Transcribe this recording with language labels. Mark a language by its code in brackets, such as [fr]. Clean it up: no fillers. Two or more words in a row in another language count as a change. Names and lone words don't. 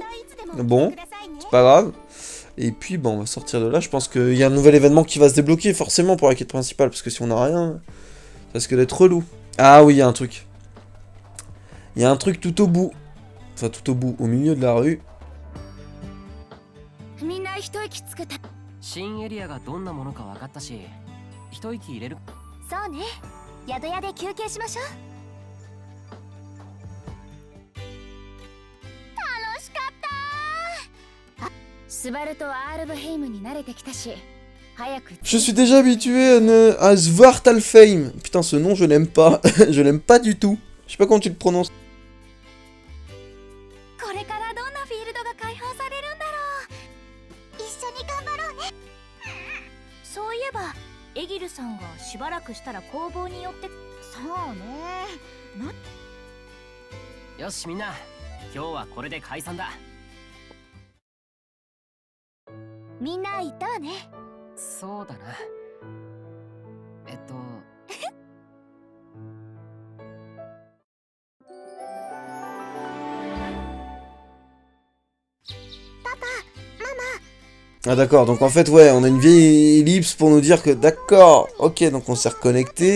[fr] Bon, c'est pas grave. Et puis, bon, on va sortir de là. Je pense qu'il y a un nouvel événement qui va se débloquer, forcément, pour la quête principale. Parce que si on n'a rien, ça risque d'être relou. Ah oui, il y a un truc. Il y a un truc tout au bout. Enfin, tout au bout, au milieu de la rue. [ja] 新エリアがどんなものか分かったし、一息入れる。そうね。宿屋で休憩しましょう。楽しかった。スバルとアールブヘイムに慣れてきたし、早く。 [fr] Je suis déjà habitué à Svartalfheim. Putain, ce nom, je l'aime pas. Je l'aime pas du tout. Je sais pas comment tu le prononces. [ja] これからどんなフィールドが開放されるんだろう。一緒に頑張ろうね。そういえばエギルさんがしばらくしたら工房に寄って。そうね。よしみんな、今日はこれで解散だ。みんな言ったわね。そうだな。 [fr] Ah d'accord, donc en fait, ouais, on a une vieille ellipse pour nous dire que d'accord, ok, donc on s'est reconnecté.